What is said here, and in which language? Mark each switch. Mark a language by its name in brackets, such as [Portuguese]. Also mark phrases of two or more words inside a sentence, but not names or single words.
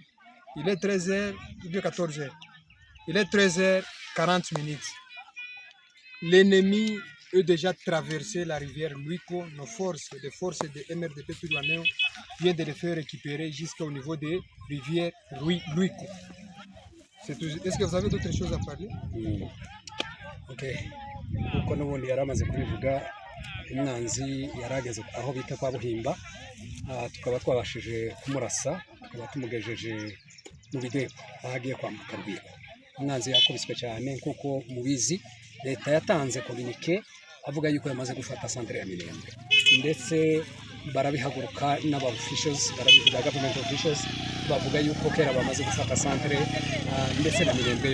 [French] Il est 13h ou bien 14h. Il est 13h40 minutes. L'ennemi a déjà traversé la rivière Luiko. Nos forces, les forces de MRDP Twirwaneho viennent de les faire récupérer jusqu'au niveau des rivières Luiko. Est-ce que vous avez d'autres choses à parler? Ok. [Kinyarwanda] Uko n'ubundi yaramaze kubivuga, umwanzi yarageze aho bita kwa Buhimba, tukaba twabashije kumurasa, tukaba tumugejeje mu bideko ahagiye kwambuka Rwiko. Umwanzi yakubiswe cyane kuko mubizi leta yatanze communique avuga yuko yamaze gufata centre ya Minembwe, ndetse barabihaguruka n'aba officials, barabivuga [English] government officials [Kinyarwanda] bavuga yuko kera bamaze gufata centre ndetse na Minembwe yose.